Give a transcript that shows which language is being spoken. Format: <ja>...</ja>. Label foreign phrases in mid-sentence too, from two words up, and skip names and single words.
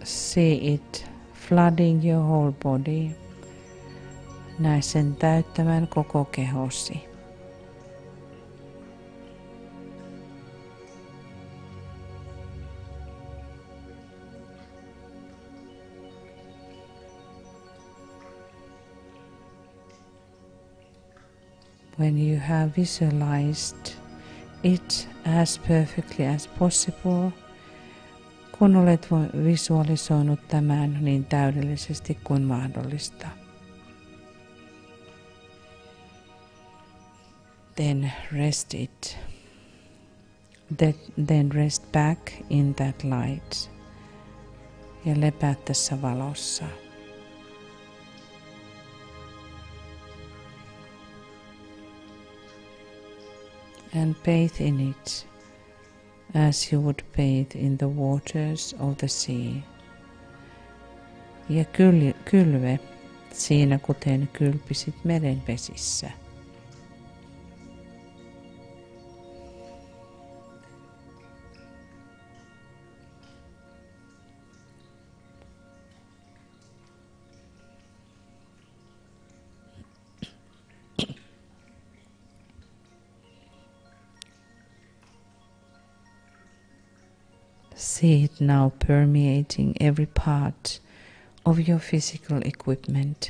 <en>See it flooding your whole body.</en> <fi>Näe sen täyttämään koko kehosi.</fi> <en>When you have visualized it as perfectly as possible,</en> <fi>kun olet visualisoinut tämän niin täydellisesti kuin mahdollista,</fi> <en>then rest it. Then rest back in that light</en> <fi>ja lepää tässä valossa.</fi> <en>And bathe in it as you would bathe in the waters of the sea.</en> <fi>Ja kylve siinä kuten kylpisit meren vesissä.</fi> <en>See it now permeating every part of your physical equipment.</en>